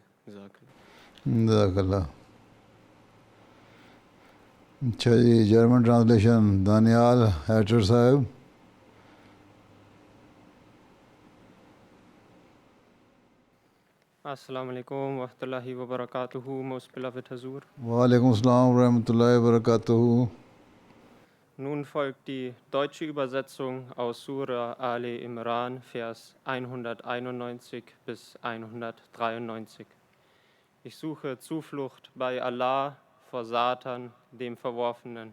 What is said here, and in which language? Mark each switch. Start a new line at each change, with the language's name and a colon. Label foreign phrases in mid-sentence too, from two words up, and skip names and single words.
Arabic: جزاک اللہ۔ جزاک اللہ۔
Urdu: اچھا جی،
English: German translation
Urdu: دانیال ہیٹر صاحب۔
Arabic: السلام علیکم ورحمۃ اللہ وبرکاتہ.
English: Most beloved Hazur.
Arabic: وعلیکم السلام ورحمۃ اللہ وبرکاتہ۔
German: Nun folgt die deutsche Übersetzung aus Surah Ali Imran, Vers 191 bis 193. Ich suche Zuflucht bei Allah vor Satan, dem Verworfenen.